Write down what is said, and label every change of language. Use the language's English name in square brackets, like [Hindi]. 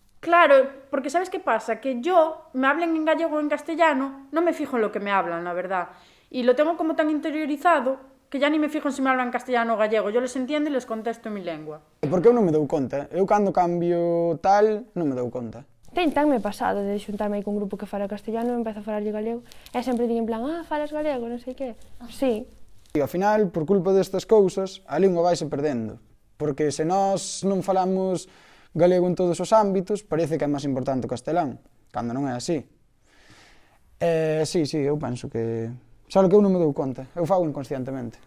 [Spanish] Claro, porque ¿sabes qué pasa? Que yo, me hablen en gallego o en castellano, no me fijo en lo que me hablan, la verdad. Y lo tengo como tan interiorizado que ya ni me fijo en si me hablan castellano o gallego. Yo les entiendo e les contesto en mi lengua. [Galician] Porque eu non me dou conta. Eu cando cambio tal, non me dou conta. Tenme pasado de xuntarme aí con un grupo que fala castellano e empezo a falarlle galego. E sempre digo en plan, falas galego, non sei que. Sí. E ao final, por culpa destas cousas, a lingua vaise perdendo. Porque se nós non falamos galego en todos os ámbitos, parece que é máis importante o castelán, cando non é así. Sí, eu penso que... Só que eu non me dou conta, eu fago inconscientemente.